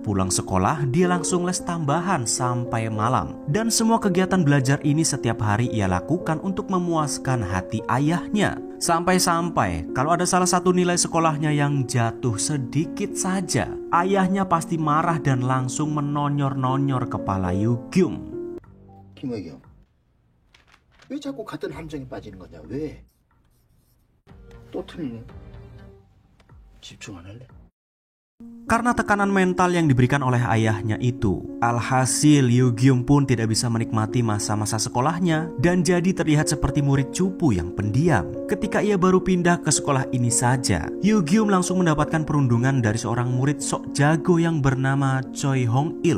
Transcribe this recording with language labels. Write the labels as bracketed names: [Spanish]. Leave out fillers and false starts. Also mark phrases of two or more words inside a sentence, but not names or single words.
[Indonesian] Pulang sekolah, dia langsung les tambahan sampai malam. Dan semua kegiatan belajar ini setiap hari ia lakukan untuk memuaskan hati ayahnya. Sampai-sampai kalau ada salah satu nilai sekolahnya yang jatuh sedikit saja, ayahnya pasti marah dan langsung menonyor-nonyor kepala Yoo-gyum. [Korean] 김혜경, 왜 자꾸 같은 함정에 빠지는 거냐? 왜? 또 틀리네. 집중 안 할래? [Indonesian] Karena tekanan mental yang diberikan oleh ayahnya itu, alhasil Yoo-gyum pun tidak bisa menikmati masa-masa sekolahnya dan jadi terlihat seperti murid cupu yang pendiam. Ketika ia baru pindah ke sekolah ini saja, Yoo-gyum langsung mendapatkan perundungan dari seorang murid sok jago yang bernama Choi Hong-il.